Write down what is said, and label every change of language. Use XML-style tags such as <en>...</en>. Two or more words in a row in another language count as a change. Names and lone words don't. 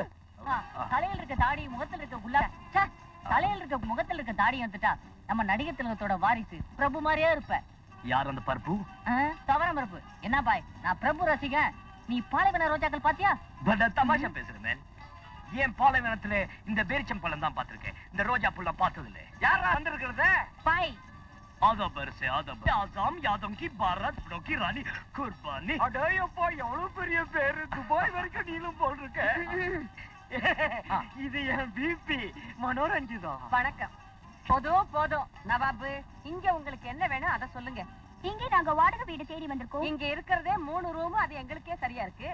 <ta>தலையில இருக்க தாடி, முகத்துல இருக்க உள்ள தலையில இருக்க முகத்துல இருக்க தாடி வந்துட்டா நம்ம நடிகர் திலகத்தோட வாரிசு பிரபு மாதிரியே இருப்ப. யார் அந்த பருப்பு? தவறம் பிரபு. என்ன பாய், நான் பிரபு ரசிகன். நீ பாலைவன ரோஜாக்கள் பாத்தியா? பட தமாஷா பேசுறேன். ஏன் பாலைவனத்துல இந்த பேரிச்சம்பழம் தான் பாத்திருக்கேன், இந்த ரோஜா புள்ள பார்த்தது இல்ல. யாரா வந்திருக்கிறது? பாய் ஆதபர் से आदब आसाम यादव की भारत की रानी कुर्बानी. அடேயப்பா, எவ்வளவு பெரிய பேரு. துபாய் வரைக்கும் நீளும் போல் இருக்க. இது என் பிபி மனோரஞ்சிதா. வணக்கம். போதும் போதும் நவாபு, இங்க உங்களுக்கு என்ன வேணும் அதை சொல்லுங்க. இங்கே நாங்க வாடகை வீடு தேடி வந்திருக்கோம். இங்க இருக்கிறதே 3 ரூம், அது எங்களுக்கே சரியா இருக்கு.</ta>